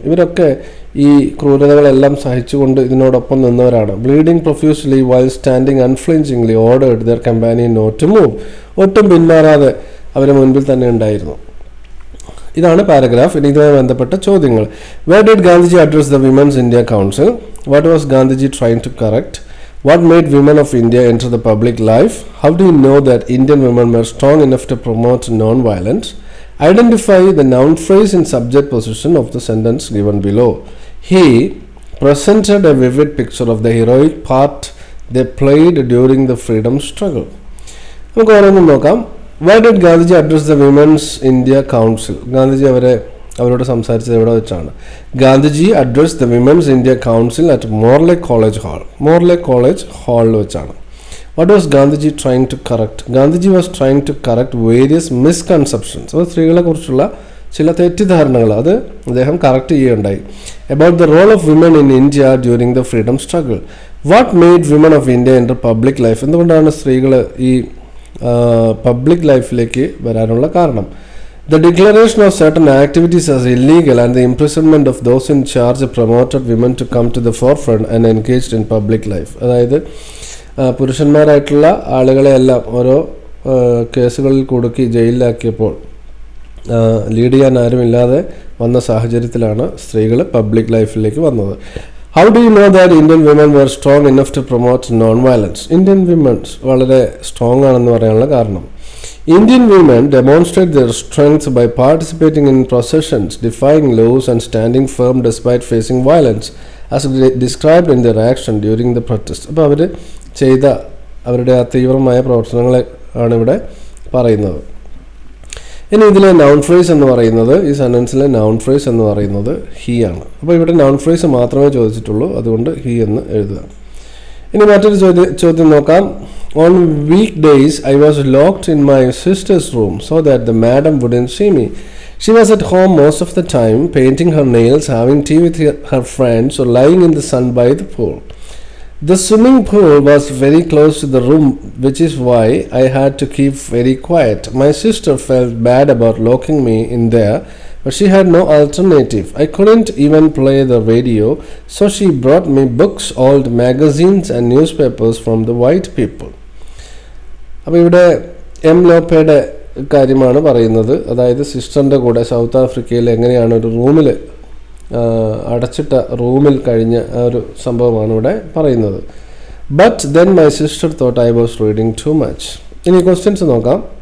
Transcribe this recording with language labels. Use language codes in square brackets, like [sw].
[ml] ഇവരൊക്കെ ഈ ക്രൂരതകളെല്ലാം സഹിച്ചുകൊണ്ട് ഇതിനോടൊപ്പം നിന്നവരാണ്. [en] Bleeding profusely while standing unflinchingly ordered their companion not to move. [ml] ഒട്ടും പിന്മാറാതെ അവരെ മുൻപിൽ തന്നെ ഉണ്ടായിരുന്നു. ഇതാണ് പാരഗ്രാഫ്. ഇനി ഇതുമായി ബന്ധപ്പെട്ട ചോദ്യങ്ങൾ. [en] Where did Gandhiji address the women's India council? What was Gandhiji trying to correct? What made women of India enter the public life? How do you know that Indian women were strong enough to promote non-violence? Identify the noun phrase in subject position of the sentence given below. He presented a vivid picture of the heroic part they played during the freedom struggle. [ml] നമുക്ക് ഓരോന്നും നോക്കാം. [en] Why did Gandhiji address the Women's India Council? [ml] Gandhiji അവരോട് സംസാരിച്ചത് എവിടെ വെച്ചാണ്? [en] Gandhiji address the women's India council at Morley college hall. [ml] Morle college ഹാളിൽ വെച്ചാണ്. [en] What was Gandhiji trying to correct? Gandhiji was trying to correct various misconceptions. [ml] അപ്പോൾ സ്ത്രീകളെ കുറിച്ചുള്ള ചില തെറ്റിദ്ധാരണകൾ അത് അദ്ദേഹം കറക്റ്റ് ചെയ്യുകയുണ്ടായി. [en] About the role of women in India during the freedom struggle. What made women of India enter public life. [ml] എന്തുകൊണ്ടാണ് സ്ത്രീകൾ ഈ പബ്ലിക് ലൈഫിലേക്ക് വരാനുള്ള കാരണം? [en] The declaration of certain activities as illegal and the imprisonment of those in charge promoted women to come to the forefront and engaged in public life. [ml] അതായത് പുരുഷന്മാരായിട്ടുള്ള ആളുകളെയെല്ലാം ഓരോ കേസുകളിൽ കുടുക്കി ജയിലിലാക്കിയപ്പോൾ ലീഡ് ചെയ്യാൻ ആരുമില്ലാതെ വന്ന സാഹചര്യത്തിലാണ് സ്ത്രീകൾ പബ്ലിക് ലൈഫിലേക്ക് വന്നത്. [en] How do you know that Indian women were strong enough to promote non-violence? [ml] Indian women's വളരെ സ്ട്രോങ് ആണെന്ന് പറയാനുള്ള കാരണം, [en] Indian women demonstrate their strength by participating in processions, defying laws and standing firm despite facing violence, as described in their action during the protest. [ml] അപ്പോൾ അവർ ചെയ്ത അവരുടെ ആ തീവ്രമായ പ്രവർത്തനങ്ങളെ ആണ് ഇവിടെ പറയുന്നത്. ഇനി ഇതിലെ നൗൺ ഫ്രേസ് എന്ന് പറയുന്നത്, ഈ സെൻറ്റൻസിലെ നൗൺ ഫ്രേസ് എന്ന് പറയുന്നത് ഹി ആണ്. അപ്പോൾ ഇവിടെ നൗൺ ഫ്രേസ് മാത്രമേ ചോദിച്ചിട്ടുള്ളൂ, അതുകൊണ്ട് ഹി എന്ന് എഴുതുക. ഇനി മറ്റൊരു ചോദ്യം നോക്കാം. [en] On weekdays, I was locked in my sister's room so that the madam wouldn't see me. She was at home most of the time, painting her nails, having tea with her friends, or lying in the sun by the pool. The swimming pool was very close to the room, which is why I had to keep very quiet. My sister felt bad about locking me in there, but she had no alternative. I couldn't even play the radio, so she brought me books, old magazines and newspapers from the white people. [ml] അപ്പോൾ ഇവിടെ M ലോപ്പയുടെ കാര്യമാണ് പറയുന്നത്. അതായത് സിസ്റ്ററിൻ്റെ കൂടെ south ആഫ്രിക്കയിൽ എങ്ങനെയാണ് ഒരു റൂമിൽ അടച്ചിട്ട റൂമിൽ കഴിഞ്ഞ ആ ഒരു സംഭവമാണ് ഇവിടെ പറയുന്നത്. [en] But then my sister thought I was reading too much. [ml] ഇനി ക്വസ്റ്റ്യൻസ് നോക്കാം.